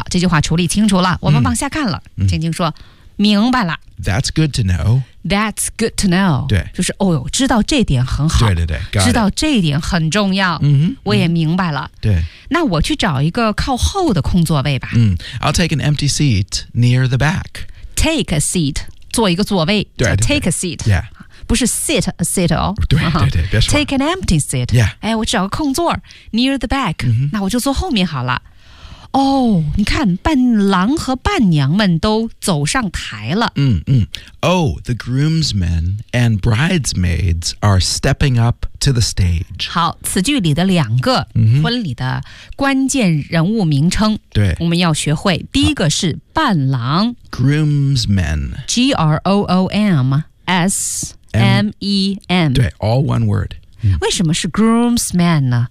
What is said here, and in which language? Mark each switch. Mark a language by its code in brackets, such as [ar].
[zh] 这句话处理清楚了我们往下看了青青说明白了 [en] That's good to know 对 [zh] 就是哦呦知道这点很好对对对知道这一点很重要我也明白了对那我去找一个靠后的空座位吧 [en] I'll take an empty seat near the back Take a seat [zh] 坐一个座位对对对 [en] take a seat、 yeah. [zh] 不是 [en] sit a seat [zh] 哦对对对、 [en] take an empty seat、 yeah. [zh] 哎、我找个空座 [en] near the back、 [zh] 那我就坐后面好了哦你看伴郎和伴娘们都走上台了 [en] Oh, the groomsmen and bridesmaids are stepping up to the stage [zh] 好此句里的两个婚礼的关键人物名称对我们要学会第一个是伴郎 [en] Groomsmen G-R-O-O-M-S-M-E-N 对 all one word [zh] 为什么是 groomsmen 呢、